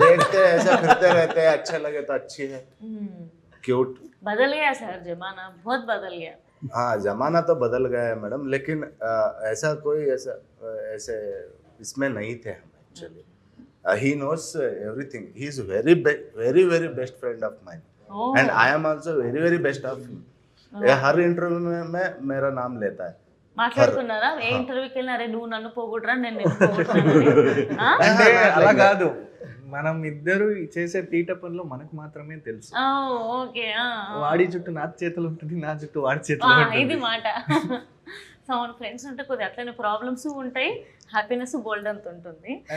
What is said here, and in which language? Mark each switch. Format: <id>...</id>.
<hi>देखते हैं ऐसा फिरते रहते हैं, अच्छा लगे तो अच्छी है, क्यूट. बदल गया सर जमाना, बहुत बदल गया. हाँ जमाना तो बदल गया है मैडम, लेकिन ऐसा कोई ऐसे इसमें नहीं थे हम actually.</hi> <en>he knows everything. he is very very best friend of mine. and I am also very best of him.</en> <hi>हर interview में मेरा नाम लेता है.</hi> <te>మాట్లాడుకున్నారా ఏ ఇంటర్వ్యూకి వెళ్ళినా, అరే నువ్వు నన్ను పోగొట్టరా నేను నిన్ను పోగొట్టరా? అంటే అలా కాదు, మనం ఇద్దరు చేసే తీట పనులు మనకు మాత్రమే తెలుసు. ఓకే. వాడి చుట్టూ నా చేతులు ఉంటుంది, నా చుట్టూ వాడి చేతులు ఉంటుంది. ఇది మాట. సో మన ఫ్రెండ్స్ ఉంటే కొద్దిగా అట్లనే ప్రాబ్లమ్స్ ఉంటాయి, హ్యాపీనెస్ గోల్డ్ అంత ఉంటుంది.</te>